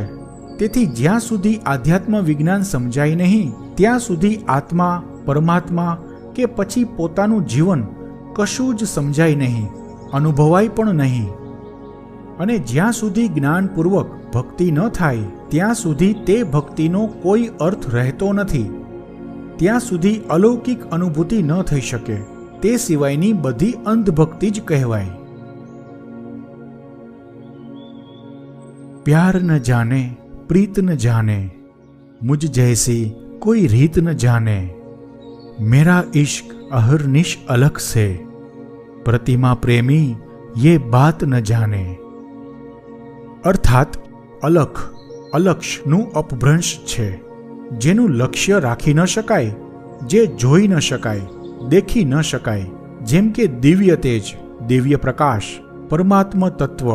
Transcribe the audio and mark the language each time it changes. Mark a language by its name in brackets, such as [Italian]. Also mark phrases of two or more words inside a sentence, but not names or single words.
[Gujarati] તેથી જ્યાં સુધી આધ્યાત્મ વિજ્ઞાન સમજાય નહીં ત્યાં સુધી આત્મા, પરમાત્મા કે પછી પોતાનું જીવન કશું જ સમજાય નહીં, અનુભવાય પણ નહીં. અને જ્યાં સુધી જ્ઞાનપૂર્વક ભક્તિ ન થાય ત્યાં સુધી તે ભક્તિનો કોઈ અર્થ રહેતો નથી. ત્યાં સુધી અલૌકિક અનુભૂતિ ન થઈ શકે. તે સિવાયની બધી અંધભક્તિ જ કહેવાય. [Hindi] प्यार न जाने प्रीत न जाने, मुझ जैसी कोई रीत न जाने, मेरा इश्क अहरनिश अलग से, प्रतिमा प्रेमी ये बात न जाने. [Gujarati] અર્થાત અલખ, અલક્ષનું અપભ્રંશ છે, જેનું લક્ષ્ય રાખી ન શકાય, જે જોઈ ન શકાય, દેખી ન શકાય, જેમ કે દિવ્ય તેજ, દિવ્ય પ્રકાશ, પરમાત્મ તત્વ.